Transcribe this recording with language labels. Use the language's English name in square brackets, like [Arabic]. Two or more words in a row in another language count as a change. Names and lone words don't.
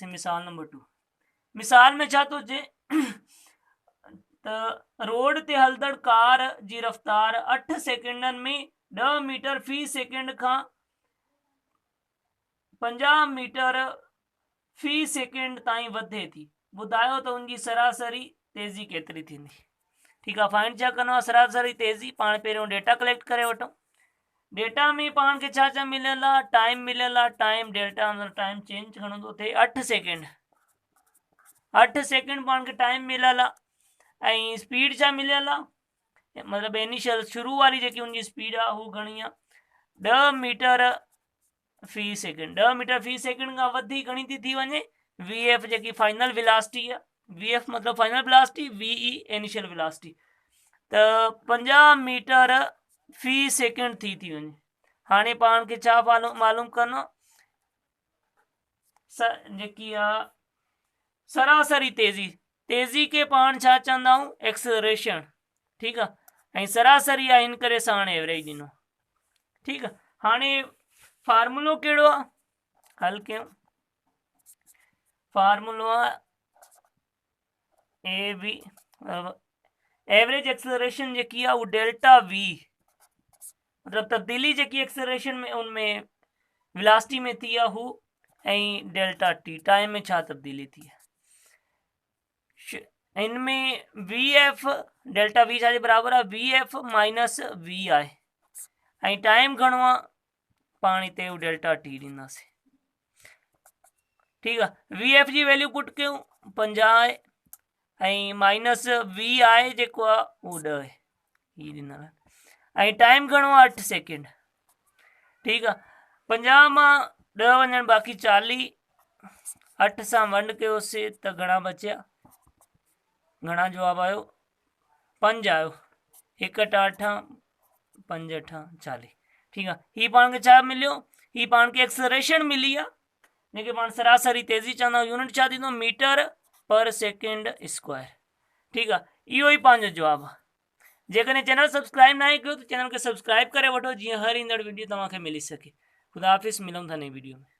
[Sindhi] मिसाल नंबर 2 मिसाल में छा थो चए त रोड ते हलंदड़ कार जी रफ़्तार 8 सेकेंडनि में 10 मीटर फी सेकेंड खां 50 मीटर फी सेकेंड ताईं वधे थी। ॿुधायो त उनजी सरासरी तेज़ी केतिरी थींदी। [Hindi] ठीक है, [Sindhi] फाइंड छा करिणो आहे सरासरी तेज़ी। पाण पहिरियों [English] data collect [Sindhi] करे वठूं। डेटा में पाण खे छा छा मिलियल आहे, टाइम मिलियल आहे, [English] time delta [Sindhi] मतलब [English] time change [Sindhi] घणो थो थिए 8 सेकेंड। 8 सेकेंड पाण खे टाइम मिलियल आहे ऐं स्पीड छा मिलियल आहे मतलब इनिशियल शुरू वारी जेकी उनजी स्पीड आहे हू घणी आहे 10 मीटर फी सेकेंड। 10 मीटर फी सेकेंड खां वधी घणी थी वञे VF जेकी [English] final velocity [Sindhi] आहे। [English] VF मतलब final velocity, VE initial velocity. [Sindhi] तो 50 मीटर फी सेकेंड थी वञे। हाणे पाण खे छा मालूम करनो जेकी आहे सरासरी तेज़ी। तेज़ी के पाण छा चवंदा आहियूं एक्सेलरेशन। [Hindi] ठीक है, [Sindhi] सरासरी आहे इन करे सां हाणे एवरेज ॾिनो। [Hindi] ठीक है, [Sindhi] हाणे फार्मूलो कहिड़ो आहे हल कयूं। फार्मूलो आहे AB [English] average acceleration [Sindhi] जेकी आहे वो [English] delta V [Sindhi] मतलब तब्दीली जेकी एक्सेलरेशन में उनमें वेलोसिटी में थी आहे हू ऐं [English] delta T time [Sindhi] में छा तब्दीली थी है। इनमें VF [English] delta V [Sindhi] छा जे बराबर आहे [English] VF minus V [Sindhi] आहे ऐं टाइम घणो आहे पाण हिते [English] delta T [Sindhi] ॾींदासीं। [Hindi] ठीक है, [Sindhi] VF जी [English] value put [Sindhi] कयूं 50 ऐं [English] minus V [Sindhi] आहे जेको आहे उहो 10 आहे ही ॾिनल ऐं टाइम घणो आहे 8 सेकेंड। [Hindi] ठीक है, [Sindhi] 50 मां 10 वञण बाक़ी 40। 8 सां वंड कयोसीं त घणा बचिया, घणा जवाब आयो 5 आयो। 1 टा 8 5 8 40। [Hindi] ठीक है, [Sindhi] ही पाण खे छा मिलियो, ही पाण खे एक्सेलरेशन मिली आहे जंहिंखे पाण सरासरी तेज़ी चवंदा आहियूं। यूनिट छा थींदो [English] meter per second square. [Hindi] ठीक है, [Sindhi] इहो ई पंहिंजो जवाब आहे। जेकॾहिं [English] channel subscribe [Sindhi] ना कयो तो चैनल के सब्सक्राइब करे वठो जीअं हर ईंदड़ वीडियो तव्हांखे मिली सके। खुदा हाफ़िज़, मिलूं था नई वीडियो में।